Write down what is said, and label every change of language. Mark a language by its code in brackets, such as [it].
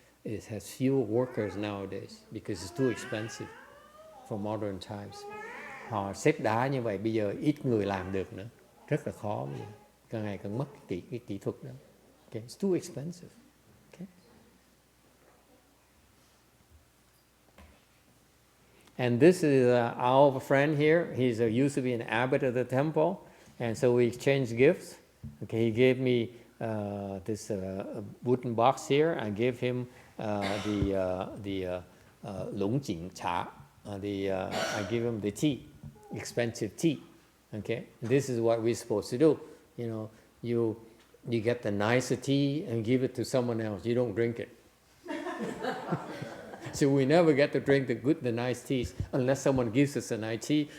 [en] It has fewer workers nowadays because it's too expensive for modern times. [vi] Họ xếp đá như vậy bây giờ ít người làm được nữa, rất là khó bây giờ. Càng ngày càng mất cái kỹ thuật đó. [en] Okay, it's too expensive. Okay. And this is our friend here. He's used to be an abbot of the temple, and so we exchanged gifts. Okay, he gave me this wooden box here. I gave him the lũng chỉnh trà. I give him the tea, expensive tea. Okay, and this is what we're supposed to do. You know, you get the nicer tea and give it to someone else. You don't drink it. So we never get to drink the nice teas unless someone gives us a nice tea.